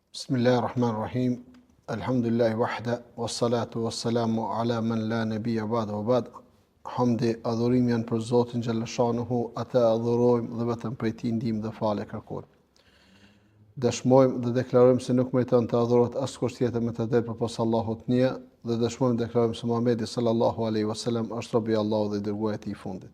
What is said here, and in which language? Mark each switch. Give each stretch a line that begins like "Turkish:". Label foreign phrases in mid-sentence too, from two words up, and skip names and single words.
Arabic: بسم الله الرحمن الرحيم. الحمد لله وحده، والصلاة والسلام على من لا نبي بعده وبعد.
Albanian: Hamdi, adhurimi janë për Zotin xhallashanuhu, atë adhurojmë dhe vetëm prej tij ndihmë dhe falë kërkojmë. Dëshmojmë dhe deklarojmë se nuk meriton të adhurohet askush tjetër me të drejtë përpos Allahut një, dhe dëshmojmë dhe deklarojmë se Muhamedi
Arabic: صلى الله عليه وسلم
Albanian: është robi i Allahut dhe dërguari i tij i fundit.